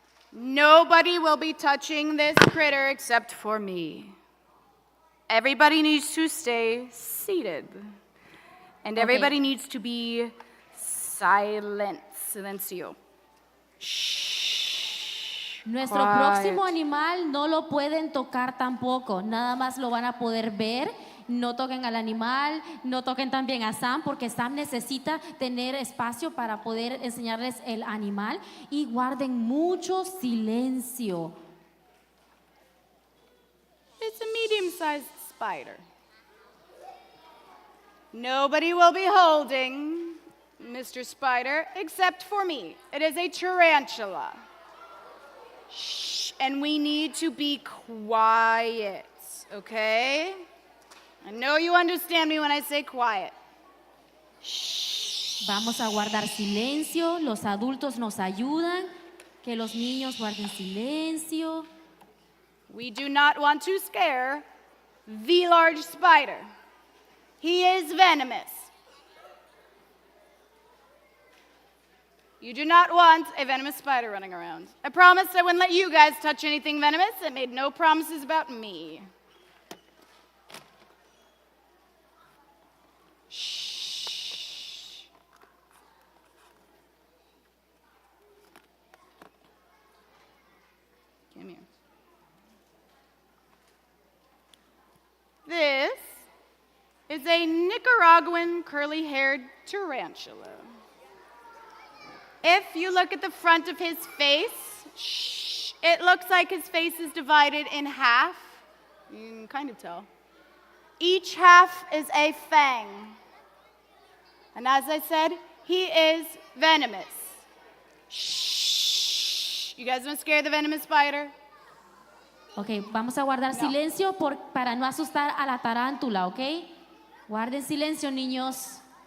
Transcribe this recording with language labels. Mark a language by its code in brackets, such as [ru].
[en] Nobody will be touching this critter except for me. Everybody needs to stay seated. And everybody needs to be silent. [es] Silencio. Shh. Nuestro próximo animal no lo pueden tocar tampoco, nada más lo van a poder ver. No toquen al animal, no toquen también a Sam, porque Sam necesita tener espacio para poder enseñarles el animal, y guarden mucho silencio. [en] It's a medium-sized spider. Nobody will be holding Mr. Spider except for me. It is a tarantula. Shh, and we need to be quiet, okay? I know you understand me when I say quiet. Shh. [es] Vamos a guardar silencio, los adultos nos ayudan, que los niños guarden silencio. [en] We do not want to scare the large spider. He is venomous. You do not want a venomous spider running around. I promised I wouldn't let you guys touch anything venomous. I made no promises about me. Shh. Come here. This is a Nicaraguan curly-haired tarantula. If you look at the front of his face, it looks like his face is divided in half. You can kind of tell. Each half is a fang. And as I said, he is venomous. Shh. You guys don't scare the venomous spider? [es] Ok, vamos a guardar silencio para no asustar a la tarántula, ¿ok? Guarden silencio, niños.